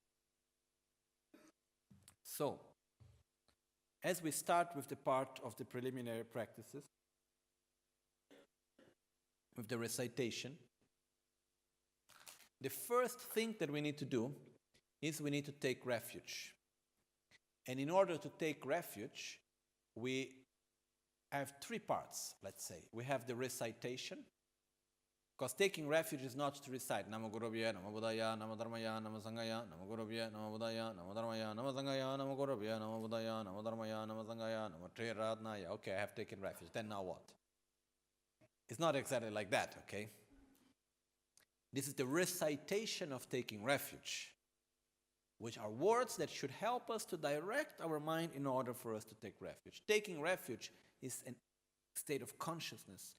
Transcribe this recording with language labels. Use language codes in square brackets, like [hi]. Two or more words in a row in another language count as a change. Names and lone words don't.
[en] So, as we start with the part of the preliminary practices, with the recitation, the first thing that we need to do is we need to take refuge. And in order to take refuge, we have 3 parts, let's say. We have the recitation, because taking refuge is not to recite [sa] Namo Guru Bhye, Namo Buddhaya, Namo Dharmaya, Namo Sanghaya, Namo Guru Bhye, Namo Buddhaya, Namo Dharmaya, Namo Sanghaya, Namo Guru Bhye, Namo Buddhaya, Namo Dharmaya, Namo Sanghaya, Namo Triratnaya. [en] Okay, I have taken refuge. Then now what? It's not exactly like that, okay? This is the recitation of taking refuge, which are words that should help us to direct our mind in order for us to take refuge. Taking refuge is a state of consciousness.